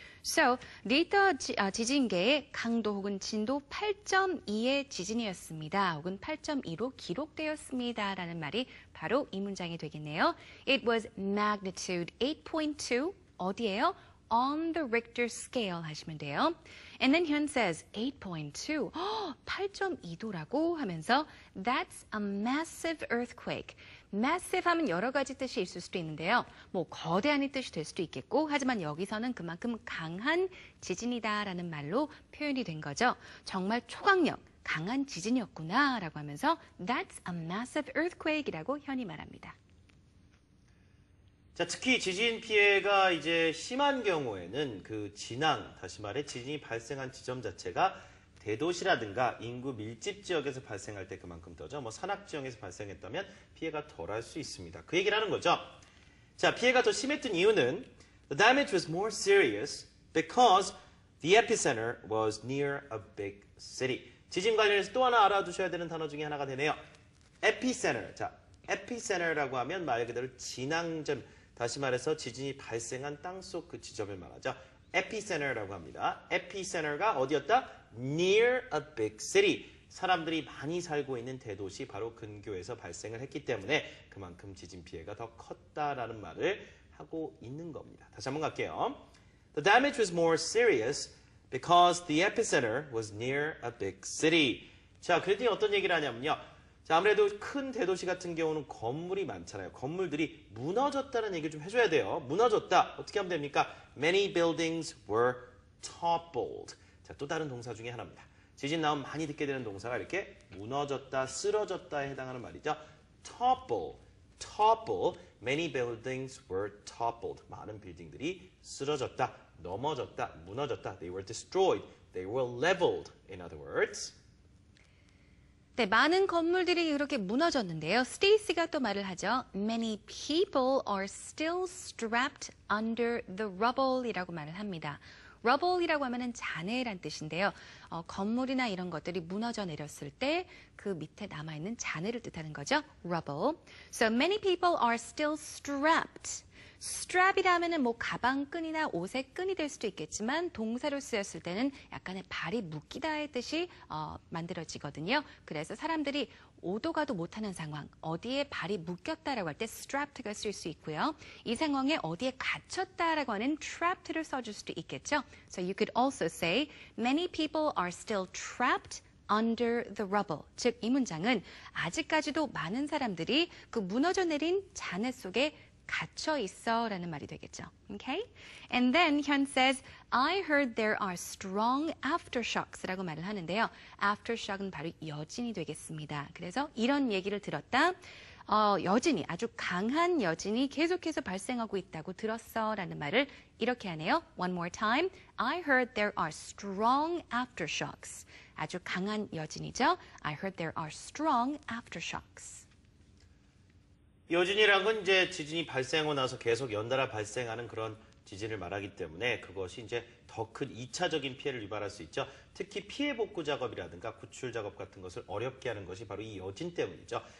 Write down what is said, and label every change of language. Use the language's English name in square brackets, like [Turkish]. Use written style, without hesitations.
[Korean] So, 리터 지진계의 강도 혹은 진도 8.2의 지진이었습니다. 혹은 8.2로 기록되었습니다. 라는 말이 바로 이 문장이 되겠네요. [English] It was magnitude 8.2. [Korean] 어디예요? [English] On the Richter scale [Korean] 하시면 돼요. [English] And then Hyun says 8.2. [Korean] 8.2도라고 하면서 [English] That's a massive earthquake. [Korean] massive 하면 여러 가지 뜻이 있을 수도 있는데요. 뭐 거대한이 뜻이 될 수도 있겠고 하지만 여기서는 그만큼 강한 지진이다라는 말로 표현이 된 거죠. 정말 초강력, 강한 지진이었구나 라고 하면서 [English] That's a massive earthquake [Korean] 이라고 현이 말합니다. 자, 특히 지진 피해가 이제 심한 경우에는 그 진앙, 다시 말해 지진이 발생한 지점 자체가 대도시라든가 인구 밀집 지역에서 발생할 때 그만큼 더죠. 뭐 산악 지역에서 발생했다면 피해가 덜할 수 있습니다. 그 얘기를 하는 거죠. 자, 피해가 더 심했던 이유는 [English] The damage was more serious because the epicenter was near a big city. [Korean] 지진 관련해서 또 하나 알아두셔야 되는 단어 중에 하나가 되네요. [English] epicenter. [Korean] 자, epicenter라고 하면 말 그대로 진앙점, 다시 말해서 지진이 발생한 땅속 그 지점을 말하죠. epicenter라고 합니다. epicenter가 어디였다? [English] Near a big city. [Korean] 사람들이 많이 살고 있는 대도시 바로 근교에서 발생을 했기 때문에 그만큼 지진 피해가 더 컸다라는 말을 하고 있는 겁니다. 다시 한번 갈게요. [English] The damage was more serious because the epicenter was near a big city. [Korean] 자, 그랬더니 어떤 얘기를 하냐면요. 자, 아무래도 큰 대도시 같은 경우는 건물이 많잖아요. 건물들이 무너졌다는 얘기를 좀 해줘야 돼요. 무너졌다. 어떻게 하면 됩니까? [English] Many buildings were toppled. [Korean] 자, 또 다른 동사 중에 하나입니다. 지진 나오면 많이 듣게 되는 동사가 이렇게 무너졌다, 쓰러졌다에 해당하는 말이죠. [English] topple, topple. Many buildings were toppled. [Korean] 많은 빌딩들이 쓰러졌다, 넘어졌다, 무너졌다. [English] They were destroyed. They were leveled. In other words. [Korean] 네, 많은 건물들이 이렇게 무너졌는데요. 스테이시가 또 말을 하죠. [English] Many people are still strapped under the rubble [Korean] 이라고 말을 합니다. rubble이라고 하면은 잔해란 뜻인데요. 건물이나 이런 것들이 무너져 내렸을 때 그 밑에 남아있는 잔해를 뜻하는 거죠. [English] rubble. So many people are still strapped. [Korean] strap이라 하면은 뭐 가방끈이나 옷의 끈이 될 수도 있겠지만 동사로 쓰였을 때는 약간의 발이 묶이다의 뜻이 만들어지거든요. 그래서 사람들이 오도 가도 못하는 상황, 어디에 발이 묶였다라고 할 때 strapped가 쓸 수 있고요. 이 상황에 어디에 갇혔다라고 하는 trapped를 써줄 수도 있겠죠. [English] So you could also say many people are still trapped under the rubble. [Korean] 즉, 이 문장은 아직까지도 많은 사람들이 그 무너져 내린 잔해 속에 갇혀 있어 라는 말이 되겠죠. [English] Okay? And then Hyun says, I heard there are strong aftershocks [Korean] 라고 말을 하는데요. aftershock은 바로 여진이 되겠습니다. 그래서 이런 얘기를 들었다. 여진이, 아주 강한 여진이 계속해서 발생하고 있다고 들었어 라는 말을 이렇게 하네요. [English] One more time. I heard there are strong aftershocks. [Korean] 아주 강한 여진이죠. [English] I heard there are strong aftershocks. [Korean] 여진이란 건 이제 지진이 발생하고 나서 계속 연달아 발생하는 그런 지진을 말하기 때문에 그것이 이제 더 큰 2차적인 피해를 유발할 수 있죠. 특히 피해 복구 작업이라든가 구출 작업 같은 것을 어렵게 하는 것이 바로 이 여진 때문이죠.